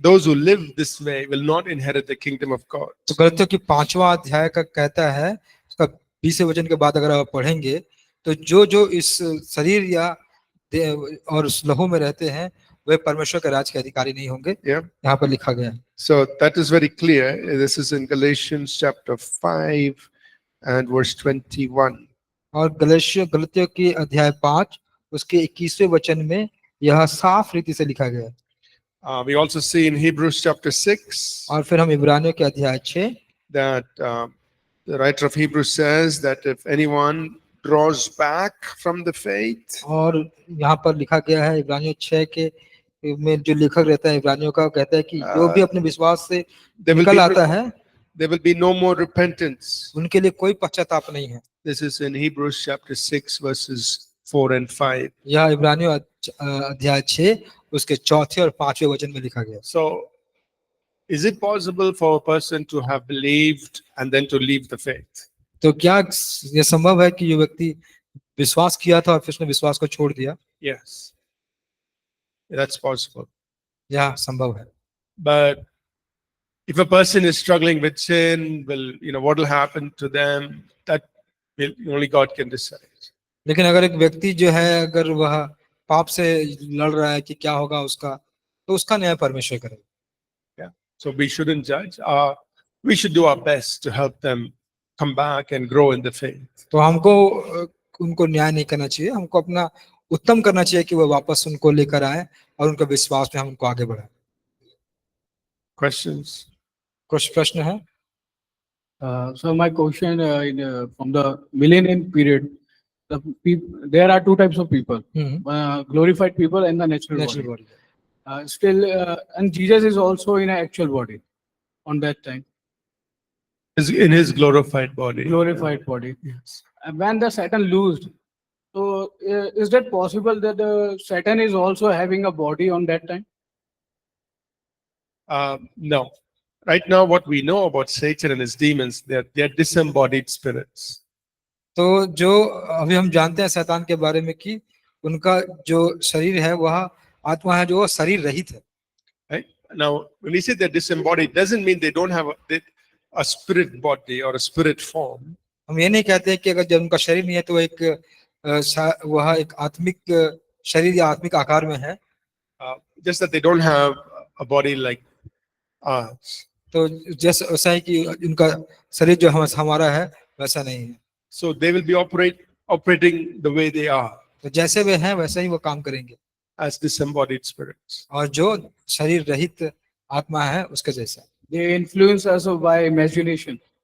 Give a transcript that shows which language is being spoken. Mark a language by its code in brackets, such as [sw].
[en] Those who live this way will not inherit the kingdom of God. [hi] तो गलतियों की 5वां अध्याय का कहता है, उसका 20वें वचन के बाद अगर आप पढ़ेंगे तो जो इस शरीर या और उस लहू में रहते हैं वे परमेश्वर के राज के अधिकारी नहीं होंगे. [en] Yeah. [hi] यहाँ पर लिखा गया है. [en] So that is very clear. This is in Galatians chapter 5 and verse 21. [hi] और गलतियों की अध्याय 5 उसके 21वें वचन में यह साफ रीति से लिखा गया है. [en] We also see in Hebrews chapter 6 [hi] और फिर हम इब्रानियों के अध्याय 6 [en] that the writer of Hebrews says that if anyone draws back from the faith, [hi] और यहाँ पर लिखा गया है इब्रानियों 6 के में जो लेखक रहता है इब्रानियों का, कहता है कि जो भी अपने विश्वास से निकल आता है [en] there will be no more repentance. [hi] उनके लिए कोई पश्चाताप नहीं है. [en] This is in Hebrews chapter 6 verses 4 and 5. [hi] यह इब्रानियों अध्याय 6 उसके 4थे और 5वें वचन में लिखा गया. [en] So is it possible for a person to have believed and then to leave the faith? [hi] तो क्या यह संभव है कि जो व्यक्ति विश्वास किया था और फिर उसने विश्वास को छोड़ दिया? [en] Yes. That's possible. [hi] यह संभव है. [en] But if a person is struggling with sin, what will happen to them? That only God can decide. [hi] लेकिन अगर एक व्यक्ति जो है अगर वह पाप से लड़ रहा है कि क्या होगा उसका, तो उसका न्याय परमेश्वर करेगा. [en] Yeah. So we shouldn't judge. We should do our best to help them come back and grow in the faith. [hi] तो हमको उनको न्याय नहीं करना चाहिए, हमको अपना उत्तम करना चाहिए कि वो वापस उनको लेकर आए और उनका विश्वास में हम उनको आगे बढ़ाएं. [en] Questions? [hi] कुछ प्रश्न है? [en] So my question from the millennium period, there are two types of people, glorified people and the natural body. And Jesus is also in an actual body on that time. Is in his glorified body. Glorified body. Yes. When the Satan loosed, so is that possible that the Satan is also having a body on that time? No. Right now, what we know about Satan and his demons, they're disembodied spirits. [hi] तो जो अभी हम जानते हैं शैतान के बारे में कि उनका जो शरीर है वह आत्मा है जो शरीर रहित है। [en] Right? Now, when we say they're disembodied, doesn't mean they don't have a spirit body or a spirit form. [hi] हम ये नहीं कहते हैं कि अगर जब उनका शरीर नहीं है तो वह वह एक आत्मिक शरीर या आत्मिक आकार में है, [en] Just that they don't have a body like ours. [hi] तो जैसे ऐसा है कि उनका शरीर जो हमारा है वैसा नहीं है। [en] So they will be operating the way they are [hi] तो जैसे वे हैं वैसे ही वो काम करेंगे, [en] as disembodied spirits. [hi] और जो शरीर रहित आत्मा है उसके जैसा। [en] They influence us by imagination,